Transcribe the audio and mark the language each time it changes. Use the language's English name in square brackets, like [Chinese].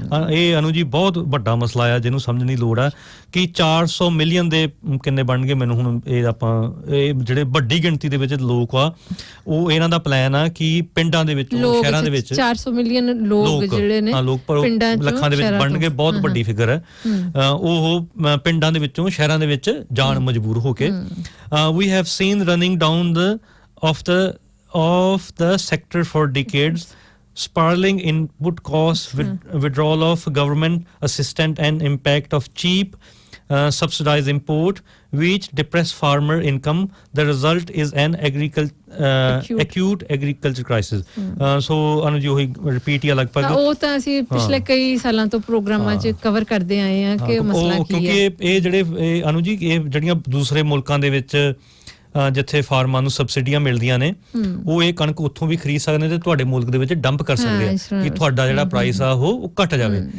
[Punjabi] ਇਹ ਅਨੂ ਜੀ ਬਹੁਤ ਵੱਡਾ ਮਸਲਾ ਆ ਜਿਹਨੂੰ ਸਮਝਣ ਦੀ ਲੋੜ ਆ ਕਿ 400 ਮਿਲੀਅਨ ਦੇ ਕਿੰਨੇ ਬਣਨਗੇ ਮੈਨੂੰ ਹੁਣ ਇਹ ਜਿਹੜੇ ਵੱਡੀ ਗਿਣਤੀ ਦੇ ਵਿੱਚ ਲੋਕ ਆ, ਉਹ ਇਹਨਾਂ ਦਾ ਪਲਾਨ ਆ ਕਿ ਪਿੰਡਾਂ ਦੇ ਵਿੱਚ ਸ਼ਹਿਰਾਂ ਦੇ ਵਿੱਚ 400 ਮਿਲੀਅਨ ਲੋਕ ਜਿਹੜੇ ਨੇ ਲੱਖਾਂ ਦੇ ਵਿੱਚ ਬਣਨਗੇ, ਬਹੁਤ ਵੱਡੀ ਫਿਗਰ ਹੈ। ਉਹ ਪਿੰਡਾਂ ਦੇ ਵਿੱਚੋਂ ਸ਼ਹਿਰਾਂ ਦੇ ਵਿੱਚ ਜਾਣ ਮਜਬੂਰ ਹੋ ਕੇ। [English] We have seen running down of the sector for decades, spiraling input costs, withdrawal of government assistance and impact of cheap subsidized import, which depress farmer income. The result is an acute agriculture crisis. [Punjabi] So Anu ਜੀ ਉਹੀ repeat ਹੀ ਲਗਭਗ ਉਹ ਤਾਂ ਅਸੀਂ ਪਿਛਲੇ ਕਈ ਸਾਲਾਂ ਤੋਂ ਪ੍ਰੋਗਰਾਮਾਂ 'ਚ ਕਵਰ ਕਰਦੇ ਆਏ ਹਾਂ ਕਿ ਮਸਲਾ ਕੀ ਹੈ। ਕਿਉਂਕਿ ਇਹ ਜਿਹੜੇ ਅਨੂ ਜੀ ਇਹ ਜਿਹੜੀਆਂ ਦੂਸਰੇ ਮੁਲਕਾਂ ਦੇ ਵਿੱਚ ਜਿੱਥੇ ਫਾਰਮਾਂ ਨੂੰ ਸਬਸਿਡੀਆਂ ਮਿਲਦੀਆਂ ਨੇ, ਉਹ ਇਹ ਕਣਕ ਉੱਥੋਂ ਵੀ ਖਰੀਦ ਸਕਦੇ ਨੇ ਤੇ ਤੁਹਾਡੇ ਮੁਲਕ ਦੇ ਵਿੱਚ ਡੰਪ ਕਰ ਸਕਦੇ ਆ ਕਿ ਤੁਹਾਡਾ ਜਿਹੜਾ ਪ੍ਰਾਈਸ ਆ ਉਹ ਘਟ ਜਾਵੇ।